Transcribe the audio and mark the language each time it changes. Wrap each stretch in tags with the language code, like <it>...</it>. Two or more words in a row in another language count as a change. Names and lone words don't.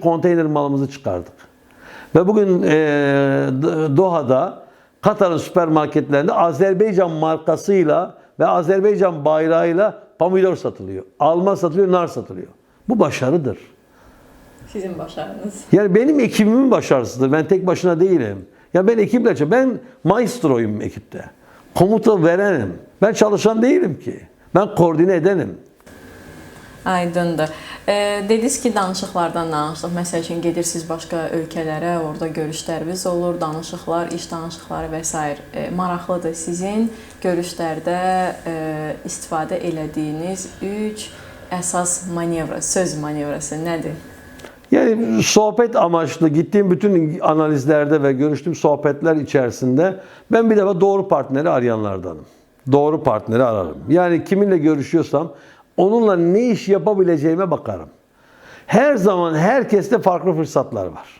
<tr>konteyner malımızı çıkardık. Ve bugün Doha'da Katar'ın süpermarketlerinde Azerbaycan markasıyla ve Azerbaycan bayrağıyla pomidor satılıyor. Alma satılıyor, nar satılıyor. Bu başarıdır. Sizin başarınız. Yani benim ekibimin başarısıdır. Ben tek başına değilim. Ya ben ekiple çalışıyorum. Ben maestroyum ekipte. Komuta verenim. Ben çalışan değilim ki. Ben koordine edenim.</tr> <az>Aydındır. Dediniz ki danışıqlardan danışdıq. Məsəl üçün gedirsiniz başqa ölkələrə, orada görüşləriniz olur, danışıqlar, iş danışıqları və s. Maraqlıdır. Sizin görüşlərdə istifadə elədiyiniz 3 əsas manevra, söz manevrası nədir?</az> <tr>Yani sohbet amaçlı gittiğim bütün analizlerde ve görüştüğüm sohbetler içerisinde ben bir defa doğru partneri arayanlardanım. Doğru partneri ararım. Yani kiminle görüşüyorsam onunla ne iş yapabileceğime bakarım. Her zaman herkeste farklı fırsatlar var.</tr>